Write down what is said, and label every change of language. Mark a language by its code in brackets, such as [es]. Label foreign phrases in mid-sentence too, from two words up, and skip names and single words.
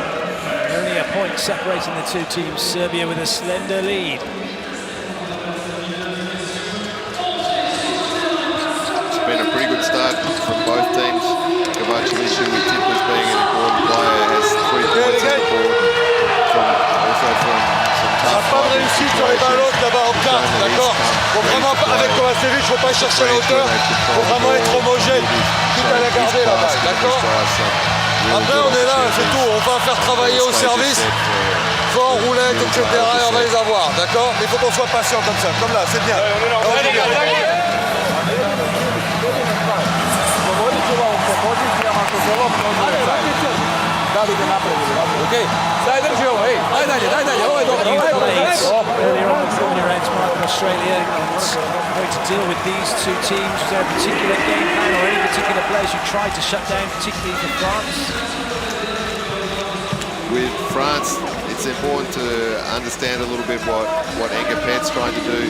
[en] Only a point separating the two teams. Serbia with a slender lead. It's been a pretty good start from both teams. Kovacevic, who we tipped as being an important player, has 3 points on the board. Also from some tough [fr] Pas de réussite sur les ballons là-bas en 4, d'accord. Faut vraiment, avec Kovacevic, faut pas chercher la hauteur, faut vraiment être homogène, tout à la garder la balle, d'accord. Après on est là, c'est tout, on va faire travailler au service, fort, roulette, etc. et on va les avoir, d'accord. Mais il faut qu'on soit patient comme ça, comme là, c'est bien. Okay. [sr] Daj drži ovo, ej, daj dalje, ovo je dobro, ovo je dobro. [en] Earlier on before your ends, Mark, Australia, and how to deal with these two teams. Was there a particular game plan or any particular players you tried to shut down, particularly for France? With France, it's important to understand a little bit what Pet's trying to do.